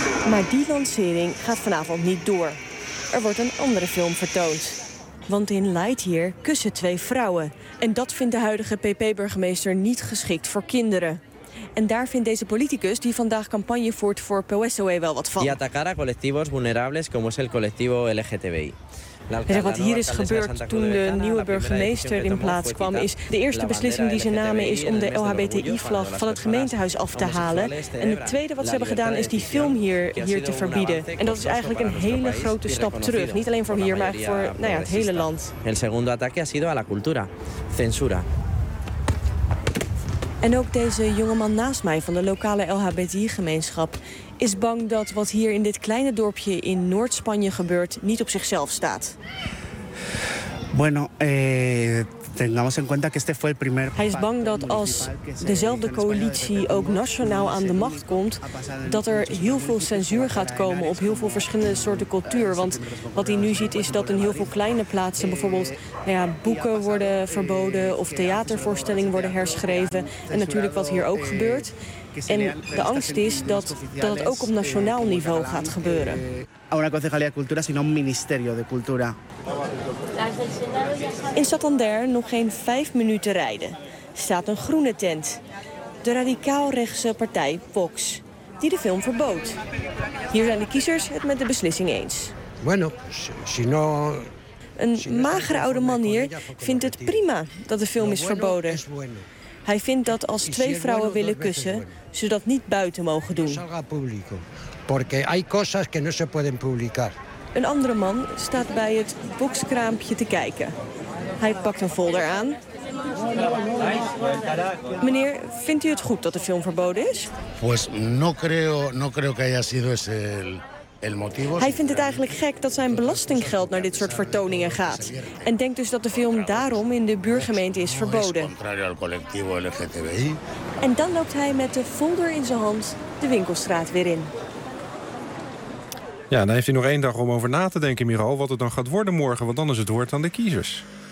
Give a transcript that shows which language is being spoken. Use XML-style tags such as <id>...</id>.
<nl>Maar die lancering gaat vanavond niet door. Er wordt een andere film vertoond. Want in Lightyear kussen twee vrouwen. En dat vindt de huidige PP-burgemeester niet geschikt voor kinderen. En daar vindt deze politicus die vandaag campagne voert voor PSOE wel wat van.</nl> <es>Y atacar a colectivos vulnerables como es el colectivo LGTBI.</es> <nl>En zeg, wat hier is gebeurd toen de nieuwe burgemeester in plaats kwam, is de eerste beslissing die ze namen is om de LHBTI-vlag van het gemeentehuis af te halen. En het tweede wat ze hebben gedaan is die film hier te verbieden. En dat is eigenlijk een hele grote stap terug. Niet alleen voor hier, maar voor het hele land.</nl> <es>El segundo ataque ha sido a la cultura. Censura.</es> <nl>En ook deze jongeman naast mij van de lokale LHBTI-gemeenschap is bang dat wat hier in dit kleine dorpje in Noord-Spanje gebeurt niet op zichzelf staat.</nl> <es>Bueno, tengamos en cuenta que este fue el primer.</es> <nl>Hij is bang dat als dezelfde coalitie ook nationaal aan de macht komt, dat er heel veel censuur gaat komen op heel veel verschillende soorten cultuur. Want wat hij nu ziet is dat in heel veel kleine plaatsen bijvoorbeeld boeken worden verboden of theatervoorstellingen worden herschreven. En natuurlijk wat hier ook gebeurt. En de angst is dat het ook op nationaal niveau gaat gebeuren. In Santander, nog geen 5 minuten rijden, staat een groene tent. De radicaal-rechtse partij Vox, die de film verbood. Hier zijn de kiezers het met de beslissing eens.</nl> <es>Bueno, si no.</es> <nl>Een magere oude man hier vindt het prima dat de film is verboden. Hij vindt dat als twee vrouwen willen kussen, ze dat niet buiten mogen doen.</nl> <es>Porque hay cosas que no se pueden publicar.</es> <nl>Een andere man staat bij het boxkraampje te kijken. Hij pakt een folder aan. Meneer, vindt u het goed dat de film verboden is?</nl> <es>Pues no creo que haya sido ese el motivo.</es> <nl>Hij vindt het eigenlijk gek dat zijn belastinggeld naar dit soort vertoningen gaat. En denkt dus dat de film daarom in de buurgemeente is verboden. En dan loopt hij met de folder in zijn hand de winkelstraat weer in. Ja, dan heeft hij nog één dag om over na te denken, Miral, wat het dan gaat worden morgen, want dan is het woord aan de kiezers.</nl>